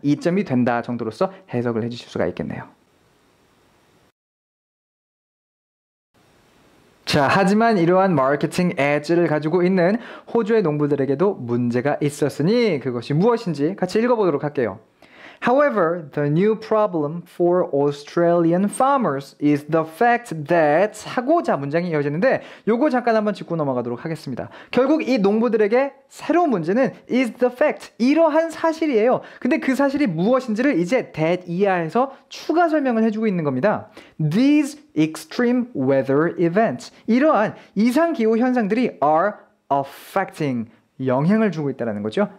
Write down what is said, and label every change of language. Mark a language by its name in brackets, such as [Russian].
[Korean] 이점이 된다 정도로서 해석을 해주실 수가 있겠네요. 자, 하지만 이러한 마케팅 엣지를 가지고 있는 호주의 농부들에게도 문제가 있었으니 그것이 무엇인지 같이 읽어보도록 할게요. [English] However, the new problem for Australian farmers is the fact that [Korean] 하고자 문장이 이어지는데 요거 잠깐 한번 짚고 넘어가도록 하겠습니다. 결국 이 농부들에게 새로운 문제는 [English] is the fact [Korean] 이러한 사실이에요. 근데 그 사실이 무엇인지를 이제 that 이하에서 추가 설명을 해주고 있는 겁니다. [English] These extreme weather events [Korean] 이러한 이상기후 현상들이 [English] are affecting [Korean] 영향을 주고 있다는 거죠.